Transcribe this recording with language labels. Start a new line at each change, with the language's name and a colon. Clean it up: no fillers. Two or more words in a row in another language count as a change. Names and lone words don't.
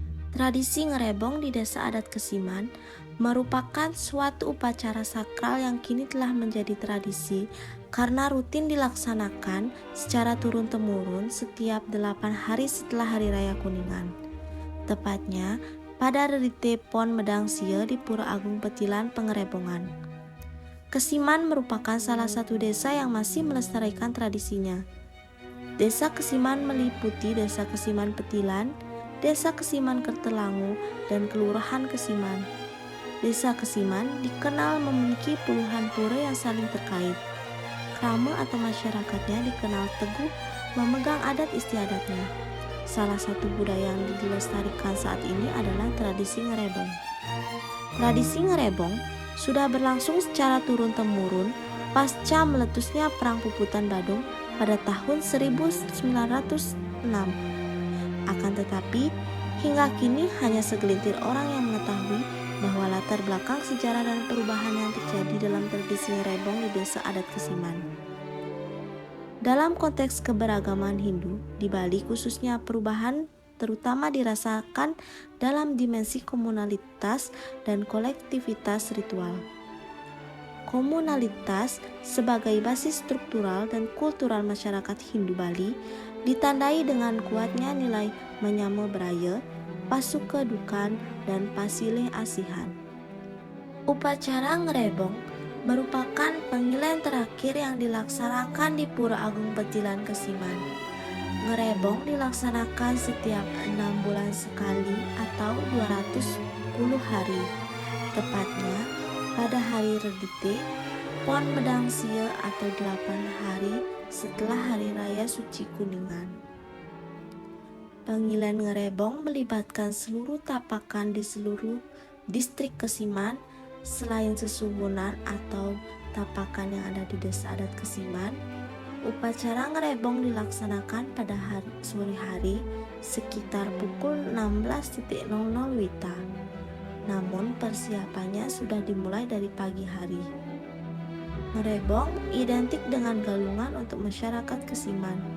Indonesian: Tradisi ngerebong di desa adat Kesiman merupakan suatu upacara sakral yang kini telah menjadi tradisi karena rutin dilaksanakan secara turun-temurun setiap 8 hari setelah Hari Raya Kuningan. Tepatnya pada Rerite Pon Medang Sia di Pura Agung Petilan Pengerebongan. Kesiman merupakan salah satu desa yang masih melestarikan tradisinya. Desa Kesiman meliputi Desa Kesiman Petilan, Desa Kesiman Kertelangu, dan Kelurahan Kesiman. Desa Kesiman dikenal memiliki puluhan pura yang saling terkait. Krama atau masyarakatnya dikenal teguh memegang adat istiadatnya. Salah satu budaya yang dilestarikan saat ini adalah tradisi ngerebong. Tradisi ngerebong sudah berlangsung secara turun-temurun pasca meletusnya Perang Puputan Badung pada tahun 1906. Akan tetapi, hingga kini hanya segelintir orang yang mengetahui bahwa latar belakang sejarah dan perubahan yang terjadi dalam tradisi ngerebong di desa adat Kesiman. Dalam konteks keberagaman Hindu, di Bali khususnya perubahan terutama dirasakan dalam dimensi komunalitas dan kolektivitas ritual. Komunalitas sebagai basis struktural dan kultural masyarakat Hindu Bali ditandai dengan kuatnya nilai
Balinese: menyama beraya, pasuke dukan,
Indonesian: dan
Balinese: pasilih asihan.
Indonesian: Upacara ngerebong merupakan panggilan terakhir yang dilaksanakan di Pura Agung Petilan Kesiman. Ngerebong dilaksanakan setiap 6 bulan sekali atau 210 hari, tepatnya pada hari Rerite Pon Medang Sia atau 8 hari setelah Hari Raya Suci Kuningan. Panggilan ngerebong melibatkan seluruh tapakan di seluruh distrik Kesiman selain Sesuwunan atau tapakan yang ada di desa adat Kesiman. Upacara ngerebong dilaksanakan pada sore hari sekitar pukul 16.00 WITA. Namun persiapannya sudah dimulai dari pagi hari. Ngerebong identik dengan galungan untuk masyarakat Kesiman.